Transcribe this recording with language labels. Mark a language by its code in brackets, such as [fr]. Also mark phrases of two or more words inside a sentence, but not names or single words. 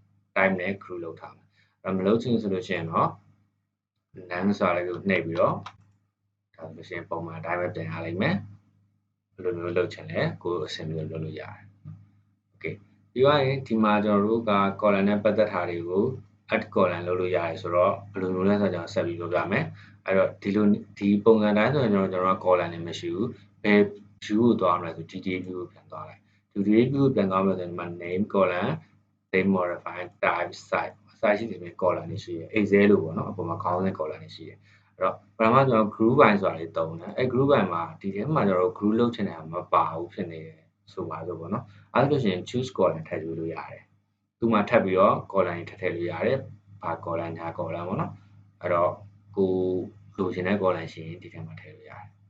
[my] type နဲ့ group လောက်ထားမယ်အဲ့မလုပ်ချင်ဆိုလို့ရှိရင်တော့ none ဆိုတာလေးကိုနှိပ်ပြီးတော့ဒါဆိုလို့ရှိရင်ပုံမှန်အတိုင်းပဲပြန်ရလိမ့်မယ်ဘယ်လိုမျိုးလုပ်ချင်လဲကိုအဆင်ပြေလုပ်လို့ရတယ် okay ပြီးတော့ဒီမှာကျွန်တော်တို့ က column နဲ့ပတ်သက်တာတွေကို [en] add column [my] လုပ်လို့ရတယ်ဆိုတော့ဘယ်လိုမျိုးလဲဆိုတော့ကျွန်တော်ဆက်ပြီးပြောပြမယ်အဲ့တော့ဒီပုံစံတိုင်းဆိုရင်ကျွန်တော်က column တွေမရှိ ဘူးဘယ် view ကိုသွားမလဲဆို [en] detail view [my] ကိုပြန်သွားလိုက် [en] detail view [my] ကိုပြန်သွားမယ်ဆိုရင်ဒီမှာ [en] name column date modify type size [my] ရှိတဲ့ column တွေရှိတယ် excel လို့ပေါ့နော်အပေါ်မှာခေါင်းစဉ် column တွေရှိတယ်အဲ့တော့ပထမကျွန်တော် [en] group by [my] ဆိုတာလေးတုံးတယ်အဲ့ [en] group by [my] မှာဒီထဲမှာကျွန်တော် group လုပ်ချင်တာမပါဘူးဖြစ်နေတယ်ဆိုပါလို့ပေါ့နော်အဲ့ဒါဆိုရင် [en] choose column [my] ထည့်ယူလို့ရတယ်သူ့မှာထပ်ပြီးတော့ column တွေထည့်လို့ရတယ်ဘာ column ညာ column ပေါ့နော်အဲ့တော့ကိုလိုချင်တဲ့ column ရှိရင်ဒီထဲမှာထည့်လို့ရတယ်